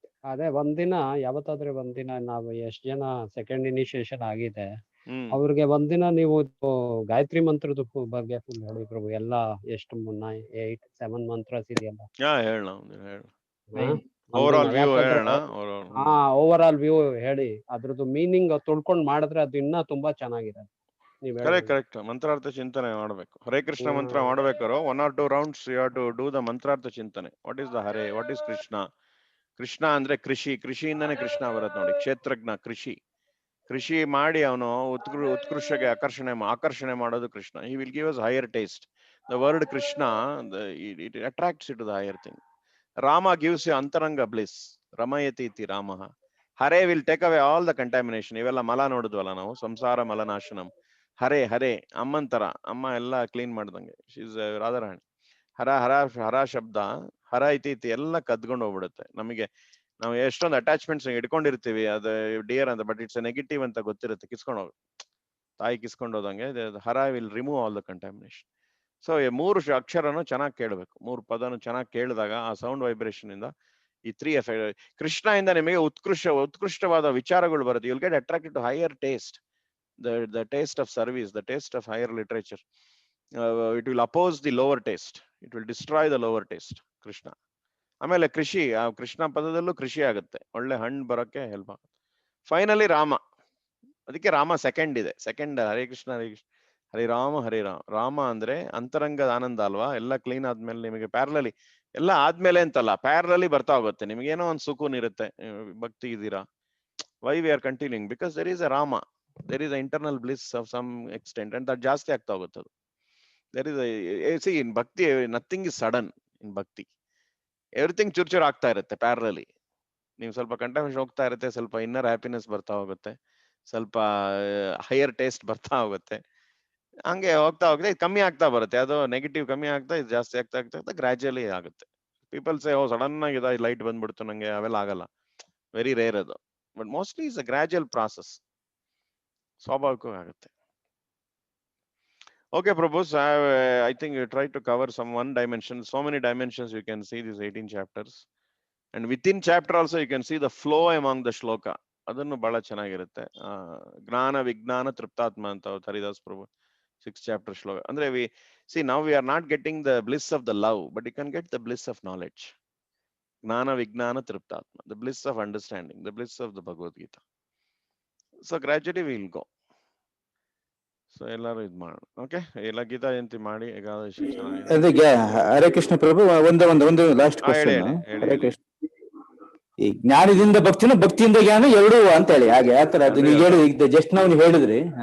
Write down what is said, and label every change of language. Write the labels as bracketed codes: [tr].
[kn] ಅದೇ ಒಂದಿನ ಯಾವತ್ತಾದ್ರೆ ಒಂದಿನ ನಾವು ಎಷ್ಟ್ ಜನ ಸೆಕೆಂಡ್ ಇನಿಷಿಯೇಷನ್ ಆಗಿದೆ ಅವ್ರಿಗೆ ಒಂದಿನ ನೀವು ಗಾಯತ್ರಿ ಮಂತ್ರದ ಬಗ್ಗೆ ಫುಲ್ ಹೇಳಿ ಪ್ರಭು, ಎಲ್ಲ ಎಷ್ಟು 7 ಮಂತ್ರಸ್ ಇದೆಯಲ್ಲ, ಹೇಳ ಓವರ್ ಆಲ್ ವ್ಯೂ ಹೇಳೋಣ. ಓವರ್ ಆಲ್ ವ್ಯೂ ಹೇಳಿ, ಅದ್ರದ್ದು ಮೀನಿಂಗ್ ತಿಳ್ಕೊಂಡ್ ಮಾಡಿದ್ರೆ ಅದು ಇನ್ನೂ ತುಂಬಾ ಚೆನ್ನಾಗಿದೆ. ಕರೆಕ್ಟ್. ಮಂತ್ರಾರ್ಥ ಚಿಂತನೆ ಮಾಡ್ಬೇಕು. ಹರೇ ಕೃಷ್ಣ ಮಂತ್ರ ಮಾಡ್ಬೇಕಾರೋ [en] 1 or 2 rounds you have to do the ಮಂತ್ರಾರ್ಥ ಚಿಂತನೆ. What is the Hare, what is Krishna? [kn] Krishna ಅಂದ್ರೆ ಕೃಷಿಯಿಂದಾನೇ ಕೃಷ್ಣ ಬರುತ್ತೆ ನೋಡಿ, ಕ್ಷೇತ್ರಜ್ಞ. ಕೃಷಿ ಮಾಡಿ ಅವನು ಉತ್ಕೃಷ್ಟಗೆ ಆಕರ್ಷಣೆ ಮಾಡೋದು Krishna. [en] He will give us higher taste. The word Krishna, it attracts it to the higher thing. Rama gives you ಅಂತರಂಗ bliss, [sa] ರಮಯತಿ ಇತಿ ರಾಮಃ. [en] Hare will take away all the contamination. [kn] ಇವೆಲ್ಲ ಮಲ ನೋಡಿದ್ವಲ್ಲ ನಾವು, ಸಂಸಾರ ಮಲನಾಶನಂ. ಹರೇ ಅಮ್ಮಂತರ, ಅಮ್ಮ ಎಲ್ಲ ಕ್ಲೀನ್ ಮಾಡ್ದಂಗೆ, ಶೀಸ್ ರಾಧಾರಾಣಿ. ಹರ ಶಬ್ದ, ಹರ ಇತಿ ಎಲ್ಲ ಕದ್ಕೊಂಡು ಹೋಗ್ಬಿಡುತ್ತೆ ನಮಗೆ. ನಾವು ಎಷ್ಟೊಂದು ಅಟ್ಯಾಚ್ಮೆಂಟ್ಸ್ ಇಟ್ಕೊಂಡಿರ್ತೀವಿ, ಅದು ಡಿಯರ್ ಅಂತ, [en] but it's negative [kn] ಅಂತ ಗೊತ್ತಿರುತ್ತೆ, ಕಿಸ್ಕೊಂಡು ಹೋಗಿ ತಾಯಿ ಕಿಸ್ಕೊಂಡು ಹೋದಂಗೆ. [en] Hara will remove all the contamination. [kn] So 3 ಅಕ್ಷರನು ಚೆನ್ನಾಗಿ ಕೇಳಬೇಕು, 3 ಪದನು ಚೆನ್ನಾಗಿ ಕೇಳಿದಾಗ ಆ ಸೌಂಡ್ ವೈಬ್ರೇಷನ್ ಇಂದ ಈ 3 ಎಫೆಕ್ಟ್, ಕೃಷ್ಣ ಇಂದ ನಿಮಗೆ ಉತ್ಕೃಷ್ಟವಾದ ವಿಚಾರಗಳು ಬರುತ್ತೆ. [en] You'll get attracted to higher taste, the taste of service, the taste of higher literature. It will oppose the lower taste, it will destroy the lower taste. [kn] Krishna. ಆಮೇಲೆ ಕೃಷ್ಣ ಪದದಲ್ಲೂ ಕೃಷಿ ಆಗುತ್ತೆ, ಒಳ್ಳೆ ಹಣ್ಣು ಬರೋಕ್ಕೆ ಹೆಲ್ಪ್ ಆಗುತ್ತೆ. ಫೈನಲಿ ರಾಮ, ಅದಕ್ಕೆ ರಾಮ ಸೆಕೆಂಡ್ ಇದೆ. ಸೆಕೆಂಡ್ ಹರೇ ಕೃಷ್ಣ ಹರೇ ರಾಮ. ರಾಮ ಅಂದ್ರೆ ಅಂತರಂಗದ ಆನಂದ ಅಲ್ವಾ. ಎಲ್ಲ ಕ್ಲೀನ್ ಆದ್ಮೇಲೆ ನಿಮಗೆ ಪ್ಯಾರಲಲಿ ಎಲ್ಲ ಆದ್ಮೇಲೆ ಅಂತಲ್ಲ, ಪ್ಯಾರಲಲಿ ಬರ್ತಾ ಹೋಗುತ್ತೆ. ನಿಮ್ಗೇನೋ ಒಂದು ಸುಕೂನ್ ಇರುತ್ತೆ, ಭಕ್ತಿ ಇದ್ದೀರಾ. [en] Why we are continuing? Because there is a Rama, there is an internal bliss of some extent, and that [kn] ಜಾಸ್ತಿ ಆಗ್ತಾ ಹೋಗುತ್ತೆ ಅದು. [en] there is see, in bhakti nothing is sudden. in bhakti everything [kn] ಚೂರ್ ಆಗ್ತಾ ಇರುತ್ತೆ ಪ್ಯಾರಲಲಿ. ನೀವು ಸ್ವಲ್ಪ ಕಂಟೆನ್ಷನ್ ಹೋಗ್ತಾ ಇರುತ್ತೆ, ಸ್ವಲ್ಪ ಇನ್ನರ್ ಹ್ಯಾಪಿನೆಸ್ ಬರ್ತಾ ಹೋಗುತ್ತೆ, ಸ್ವಲ್ಪ ಹೈಯರ್ ಟೇಸ್ಟ್ ಬರ್ತಾ ಹೋಗುತ್ತೆ. ಹಂಗೆ ಹೋಗ್ತಾ ಇದು ಕಮ್ಮಿ ಆಗ್ತಾ ಬರುತ್ತೆ. ಅದು ನೆಗೆಟಿವ್ ಕಮ್ಮಿ ಆಗ್ತಾ, ಇದು ಜಾಸ್ತಿ ಆಗ್ತಾ ಗ್ರಾಜುಯಲಿ ಆಗುತ್ತೆ. [en] people say [kn] ಸಡನ್ ಆಗಿ ಲೈಟ್ ಬಂದ್ಬಿಡ್ತು ನಂಗೆ, ಅವೆಲ್ಲ ಆಗಲ್ಲ, ವೆರಿ ರೇರ್ ಅದು. [en] but mostly is a gradual process, [kn] ಸ್ವಾಭಾವಿಕವಾಗಿ ಆಗುತ್ತೆ. [en] Okay, Prabhus, I think you try to cover some one dimension. So many dimensions you can see these 18 chapters. And within chapter also you can see the flow among the shloka. [kn] ಅದನ್ನು ಬಹಳ ಚೆನ್ನಾಗಿರುತ್ತೆ. ಜ್ಞಾನ ವಿಜ್ಞಾನ ತೃಪ್ತಾತ್ಮ ಅಂತ ಹರಿದಾಸ್ ಪ್ರಭು 6th chapter ಶ್ಲೋಕ. [en] ಅಂದ್ರೆ now we are not getting the bliss of the love, but you can get the bliss of knowledge. ಜ್ಞಾನ ವಿಜ್ಞಾನ ತೃಪ್ತಾತ್ಮ, the bliss of understanding, the bliss of the Bhagavad Gita. So gradually we will go. [kn] So ಎಲ್ಲರೂ ಇದ್ ಮಾಡೋಣ. Okay, ಎಲ್ಲ ಗೀತಾ ಜಯಂತಿ ಮಾಡಿ, ಏಕಾದಶಿ ಚೆನ್ನಾಗಿದೆ. ಹರೇ ಕೃಷ್ಣ ಪ್ರಭು, ಒಂದು last question. Hare Krishna, ಈ ಜ್ಞಾನದಿಂದ ಭಕ್ತಿಯಿಂದ ಜ್ಞಾನ ಎರಡೂ ಅಂತ ಹೇಳಿ, ಹಾಗೆ ಆತರ ಅದು ನೀವು ಹೇಳಿ ಜಸ್ಟ್ ನಾವು ಹೇಳಿದ್ರಿ.